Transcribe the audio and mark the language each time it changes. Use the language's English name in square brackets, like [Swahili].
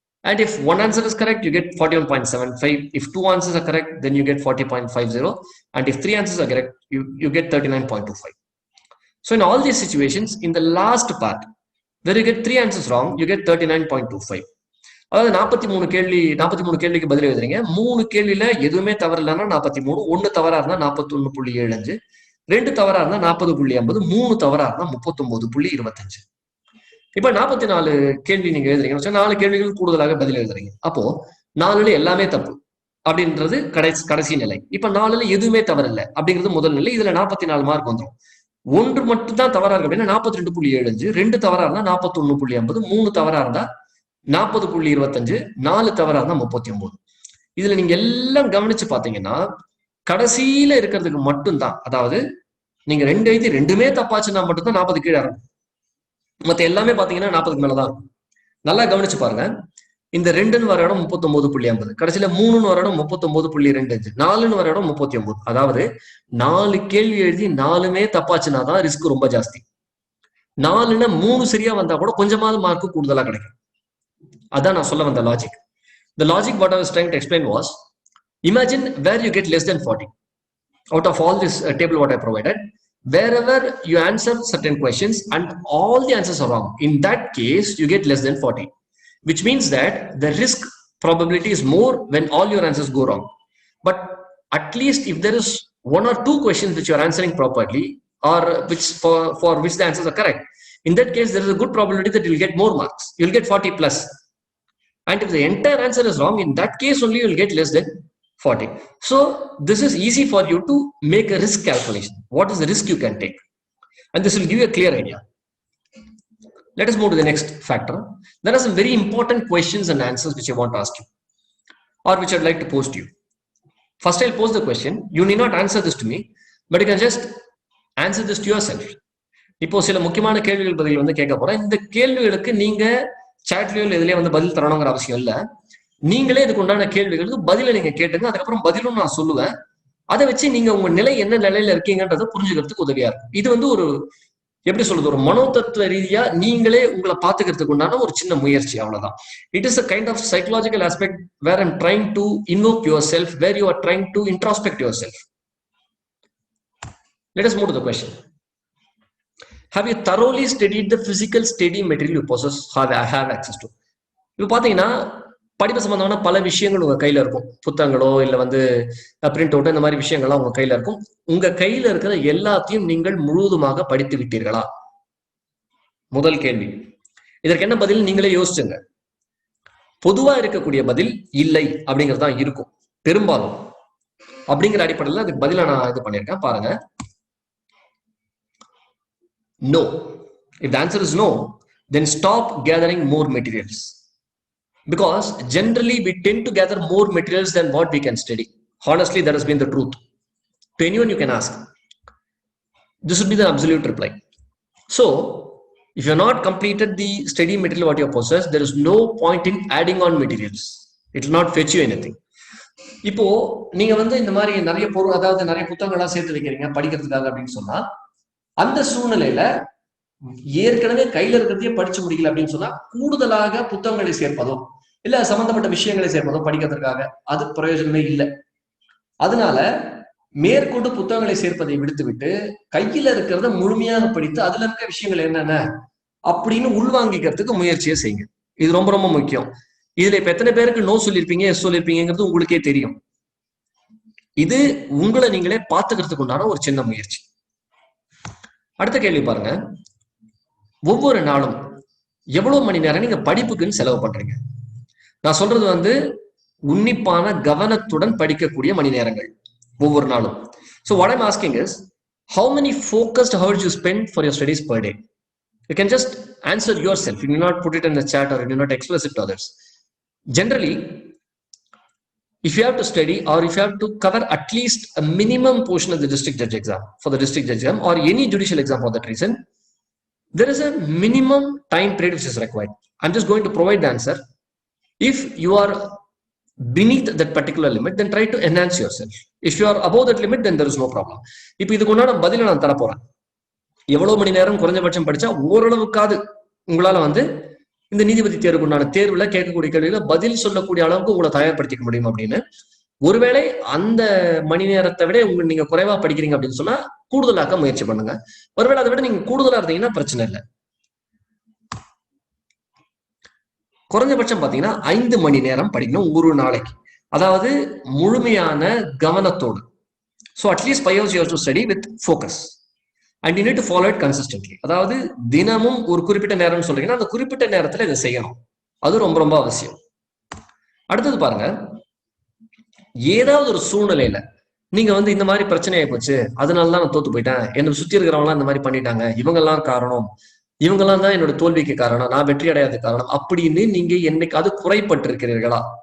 [English] And if 1 answer is correct, you get 41.75. If 2 answers are correct, then you get 40.50. And if 3 answers are correct, you get 39.25. So in all these situations, in the last part, where you get 3 answers wrong, you get 39.25. [Tamil] அதாவது 43 கேள்விக்கு பதில் எழுதுறீங்க. 3 கேள்வியில எதுவுமே தவறு இல்லைன்னா 43, 1 தவறா இருந்தா 41.75, 2 தவறா இருந்தா 40.50, 3 தவறா இருந்தா 39.25. இப்ப 44 கேள்வி நீங்க எழுதுறீங்க, 4 கேள்விகள் கூடுதலாக பதில் எழுதுறீங்க. அப்போ 4ல எல்லாமே தப்பு அப்படின்றது கடைசி நிலை. இப்ப 4ல எதுவுமே தவறு இல்லை அப்படிங்கிறது முதல் நிலை. இதுல 44 மார்க் வந்துடும். 1 மட்டும் தான் தவறா இருக்கு அப்படின்னா 42.75, 2 தவறா இருந்தா 41.50, 3 தவறா இருந்தா 40.25, 4 தவறா இருந்தா 39. இதுல நீங்க எல்லாம் கவனிச்சு பாத்தீங்கன்னா கடைசியில இருக்கிறதுக்கு மட்டும்தான், அதாவது நீங்க 2 எழுதி 2மே தப்பாச்சுன்னா மட்டும்தான் 40 கீழே இருக்கும். மத்த எல்லாமே பாத்தீங்கன்னா 40க்கு மேலதான். நல்லா கவனிச்சு பாருங்க. இந்த 2ன்னு வர இடம் 39.50, கடைசியில 3ன்னு வர இடம் 39.25, 4ன்னு வர இடம் 39. அதாவது 4 கேள்வி எழுதி 4மே தப்பாச்சுன்னா தான் ரிஸ்க் ரொம்ப ஜாஸ்தி. 4ன்னா 3 சரியா வந்தா கூட கொஞ்சமாவது மார்க் கூடுதலா கிடைக்கும். அதான் நான் சொல்ல வந்த logic. [English] The logic what I was trying to explain was, imagine where you get less than 40 out of all this table what I provided. Wherever you answer certain questions and all the answers are wrong, in that case you get less than 40, which means that the risk probability is more when all your answers go wrong. But at least if there is 1 or 2 questions which you are answering properly, or which for which the answers are correct, in that case there is a good probability that you'll get more marks. You'll get 40 plus. And if the entire answer is wrong, in that case only you'll get less than 40. So this is easy for you to make a risk calculation. What is the risk you can take? And this will give you a clear idea. Let us move to the next factor. There are some very important questions and answers which I want to ask you, or which I'd like to pose to you. First, I'll pose the question. You need not answer this to me, but you can just answer this to yourself. [Tamil] இப்போ சில முக்கியமான கேள்விகள் பதில் வந்து கேட்க போறேன். இந்த கேள்விகளுக்கு நீங்க சாட்லயோ இதுலயே வந்து பதில் தரணுங்கிற அவசியம் இல்ல. நீங்களே இதுக்கு உண்டான கேள்விகளுக்கு பதில நீங்க கேட்டுங்க. அதுக்கப்புறம் பதிலும் நான் சொல்லுவேன். அதை வச்சு நீங்க உங்க நிலை என்ன நிலையில இருக்கீங்கன்றதை புரிஞ்சுக்கிறதுக்கு உதவியா இருக்கும். இது வந்து ஒரு எப்படி சொல்றது, ஒரு மனோதத்துவ ரீதியா நீங்களே உங்களை பாத்துக்கிறதுக்கு உண்டான ஒரு சின்ன முயற்சி, அவ்வளவுதான். [English] It is a kind of psychological aspect where I'm trying to invoke yourself, where you are trying to introspect yourself. Let us move to the question. Have you thoroughly studied the physical study material you possess, have access to? [Tamil] இப்போ பாத்தீங்கன்னா படிப்பு சம்பந்தமான பல விஷயங்கள் உங்க கையில இருக்கும். புத்தகங்களோ இல்ல வந்து பிரிண்ட் அவுட்டோ இந்த மாதிரி விஷயங்கள்லாம் உங்க கையில இருக்கும். உங்க கையில இருக்கிற எல்லாத்தையும் நீங்கள் முழுவதுமாக படித்து விட்டீர்களா? முதல் கேள்வி. இதற்கு என்ன பதில் நீங்களே யோசிச்சுங்க. பொதுவா இருக்கக்கூடிய பதில் இல்லை அப்படிங்கிறது தான் இருக்கும் பெரும்பாலும். அப்படிங்கிற அடிப்படையில் அதுக்கு பதிலா நான் இது பண்ணியிருக்கேன் பாருங்க. [English] No. If the answer is no, then stop gathering more materials. Because generally we tend to gather more materials than what we can study. Honestly, that has been the truth. To anyone you can ask. This would be the absolute reply. So, if you have not completed the study material what you possess, there is no point in adding on materials. It will not fetch you anything. [Tamil] இப்போ நீங்க வந்து இந்த மாதிரி நிறைய பொருள், அதாவது நிறைய புத்தகங்கள்லாம் சேர்த்து வைக்கிறீங்க படிக்கிறதுக்காக அப்படின்னு சொன்னா, அந்த சூழ்நிலையில ஏற்கனவே கையில இருக்கிறதையே படிச்சு முடிக்கல அப்படின்னு சொன்னா கூடுதலாக புத்தகங்களை சேர்ப்பதோ இல்ல சம்பந்தப்பட்ட விஷயங்களை சேர்ப்பதோ படிக்கிறதுக்காக அது பிரயோஜனமே இல்லை. அதனால மேற்கொண்டு புத்தகங்களை சேர்ப்பதை விடுத்துவிட்டு கையில இருக்கிறத முழுமையாக படித்து அதுல இருக்க விஷயங்கள் என்னென்ன அப்படின்னு உள்வாங்கிக்கிறதுக்கு முயற்சியை செய்யுங்க. இது ரொம்ப ரொம்ப முக்கியம். இதுல இப்ப எத்தனை பேருக்கு நோ சொல்லியிருப்பீங்க, எஸ் சொல்லியிருப்பீங்கிறது உங்களுக்கே தெரியும். இது உங்களை நீங்களே பார்த்துக்கிறதுக்கு உண்டான ஒரு சின்ன முயற்சி. அடுத்த கேள்வி பாருங்க. ஒவ்வொரு நாளும் எவ்வளவு மணி நேரம் நீங்க படிப்புக்குன்னு செலவு பண்றீங்க? நான் சொல்றது வந்து உன்னிப்பான கவனத்துடன் படிக்கக்கூடிய மணி நேரங்கள் ஒவ்வொரு நாளும். [English] So what I'm asking is, how many focused hours you spend for your studies per day? You can just answer yourself. You need not put it in the chat or you need not express it to others. Generally, if you have to study or if you have to cover at least a minimum portion of the district judge exam, for the district judge exam or any judicial exam for that reason, there is a minimum time period which is required. I'm just going to provide the answer. If you are beneath that particular limit, then try to enhance yourself. If you are above that limit, then there is no problem. [Tamil] இப்போ இதுக்கு உண்டான பதில நான் தர போறேன். எவ்வளவு மணி நேரம் குறைஞ்சபட்சம் படிச்சா ஓரளவுக்காது உங்களால வந்து இந்த நீதிபதி தேர்வுக்கு உண்டான தேர்வுல கேட்கக்கூடிய கேள்விகளை பதில் சொல்லக்கூடிய அளவுக்கு உங்களை தயார்படுத்திக்க முடியும் அப்படின்னு. ஒருவேளை அந்த மணி நேரத்தை விட நீங்க குறைவா படிக்கிறீங்க அப்படின்னு சொன்னா கூடுதலாக்க முயற்சி பண்ணுங்க. ஒருவேளை அதை விட நீங்க கூடுதலா இருந்தீங்கன்னா பிரச்சனை இல்லை. குறைஞ்சபட்சம் பாத்தீங்கன்னா 5 மணி நேரம் படிக்கணும் ஒரு நாளைக்கு. அதாவது முழுமையான கவனத்தோடு. [English] So at least 5 hours you have to study with focus and you need to follow it consistently. [Tamil] அதாவது தினமும் ஒரு குறிப்பிட்ட நேரம்னு சொல்றீங்கன்னா அந்த குறிப்பிட்ட நேரத்துல இதை செய்யணும். அது ரொம்ப ரொம்ப அவசியம். அடுத்தது பாருங்க, ஏதாவது ஒரு சூழ்நிலையில நீங்க வந்து இந்த மாதிரி பிரச்சனை ஆயிப்போச்சு, அதனாலதான் நான் தோத்து போயிட்டேன், என்னை சுத்தி இருக்கிறவங்க இந்த மாதிரி பண்ணிட்டாங்க, இவங்கெல்லாம் காரணம், இவங்கெல்லாம் தான் என்னோட தோல்விக்கு காரணம், நான் வெற்றி அடையாத காரணம் அப்படின்னு நீங்க என்னைக்காவது குறைப்பட்டு இருக்கிறீர்களா?